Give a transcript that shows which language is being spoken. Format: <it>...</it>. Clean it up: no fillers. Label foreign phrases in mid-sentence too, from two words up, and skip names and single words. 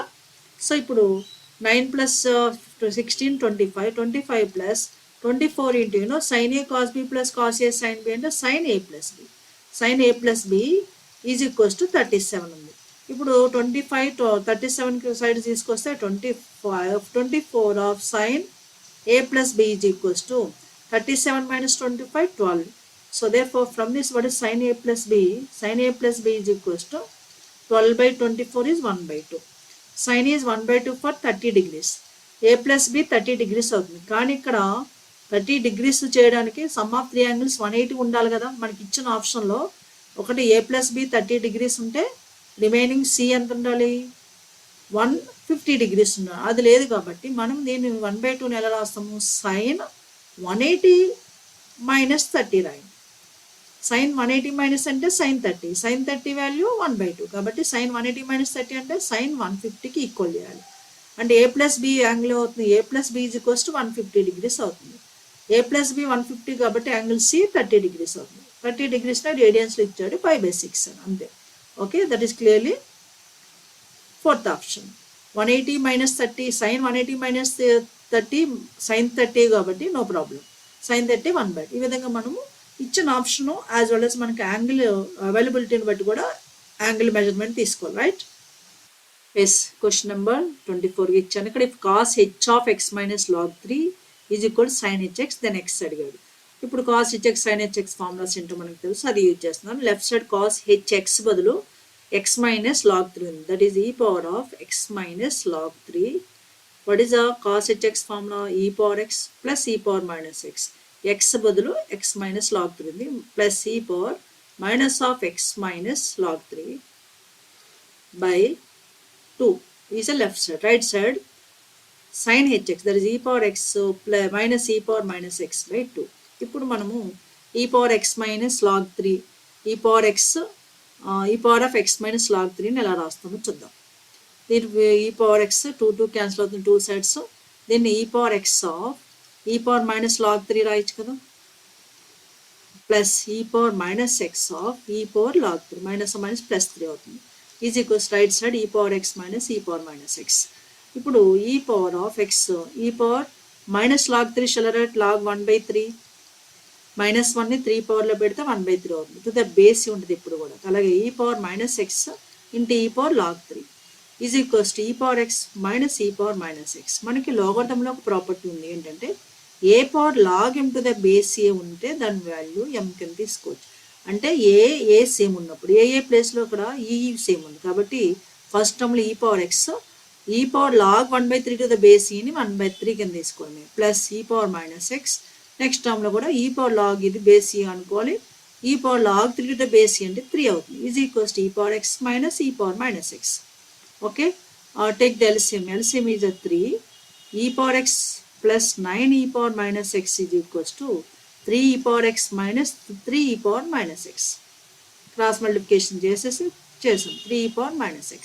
<en>So ఇప్పుడు 9 plus 16 25 25 plus 24 into sin A cos B plus cos A sin B అంటే sin A plus B. sin A plus B is equals to 37 ఉంది. ఇప్పుడు 25 37 side తీసుకొస్తే 24 of sin A plus B is equals to 37 minus 25 12. So therefore from this what is sin A plus B? Sin A plus B is equals to 12 by 24 is 1/2. Sin is 1/2 for 30 degrees. A plus B 30 degrees అవుతుంది.</en> <te>కానీ ఇక్కడ 30 degrees చేయడానికి</te> <en>sum of 3 angles</en> <te>180 ఉండాలి కదా. మనకి ఇచ్చిన ఆప్షన్లో ఒకటి</te> <en>A plus B 30 degrees</en> <te>ఉంటే రిమైనింగ్ C ఎంత ఉండాలి? 150 degrees ఉన్నారు. అది లేదు కాబట్టి మనం దీన్ని 1/2 ఎలా రాస్తాము?</te> <en>sin 180 minus 30 రాయండి. sin 180 minus అంటే సైన్ 30. sin 30 value 1/2 కాబట్టి sin 180 minus 30 అంటే సైన్ 150కి ఈక్వల్ చేయాలి. అంటే A plus B angle అవుతుంది. A plus B is equals to 150 degrees అవుతుంది. A plus B 150 కాబట్టి angle C 30 degrees అవుతుంది. 30 degrees</en> <te>రేడియన్స్లో ఇచ్చాడు 5/6 అంతే. ఓకే,</te> <en>that is clearly fourth option. 180 minus 30 sin 180 minus 30 sin 30 కాబట్టి నో ప్రాబ్లం. sin 30 1/2.</en> <te>ఈ విధంగా మనము ఇచ్చిన</te> <en>option as well</en> <te>as మనకి</te> <en>angle availabilityని</en> <te>బట్టి కూడా</te> <en>angle measurement</en> <te>తీసుకోవాలి, రైట్?</te> <en>yes, question number 24 ఇచ్చాను. ఇక్కడ cos h of x minus log 3 is equal sin hx then x అడిగాడు.</en> <te>ఇప్పుడు</te> <en>cos hx sin hx formulas</en> <te>ఏంటో మనకు తెలుసు, అది యూజ్ చేస్తున్నాను.</te> <en>left side cos hx బదులు x minus log 3 ఉంది. That is e power of x minus log 3. What is the cos hx formula? E power x plus e power minus x.</en> <te>x బదులు</te> <en>x minus log 3 ఉంది ప్లస్ e power minus of x minus log 3 by 2 is a left side. Right side sin hx, that is e power x plus minus e power minus x by 2. ఇప్పుడు మనము e power x minus log 3 e power x e power of x minus log 3ని ఎలా రాస్తామో చూద్దాం. దీని e power x 2</en> <te>క్యాన్సిల్ అవుతుంది</te> <en>2 sides. దీన్ని e power x of e power minus log 3 రాయొచ్చు కదా, ప్లస్ e power minus x of e power log 3 మైనస్ మైనస్ ప్లస్ 3 అవుతుంది. is equals right side e power x minus e power minus x. ఇప్పుడు e power of x e power minus log 3 shall write log 1/3 మైనస్ 1ని 3 పవర్లో పెడితే 1/3 అవుతుంది. to the base ఉంటుంది ఇప్పుడు కూడా. అలాగే e power minus x into e power log 3 is equals to e power x minus e power minus x.</en> <te>మనకి లోగరిథంలో ఒక ప్రాపర్టీ ఉంది ఏంటంటే</te> <en>A power log m to the base A</en> <te>ఉంటే దాని వాల్యూ m కింద తీసుకోవచ్చు. అంటే ఏ సేమ్ ఉన్నప్పుడు ఏ ప్లేస్లో కూడా ఈ సేమ్ ఉంది కాబట్టి</te> <en>first termలో e power x e power log 1/3 టు ద బేస్ ఈని 1/3 కింద తీసుకోవాలి ప్లస్ e power minus x. next termలో కూడా e power log ఇది బేస్ ఈ అనుకోవాలి, e power log 3 to the base e అంటే 3 అవుతుంది. is equals to e power x minus e power minus x. okay, take the LCM. LCM is 3 e power x plus 9 e power minus x is equals to 3 e power x minus 3 e power minus x. cross multiplication చేసాం 3 e power minus x.</en>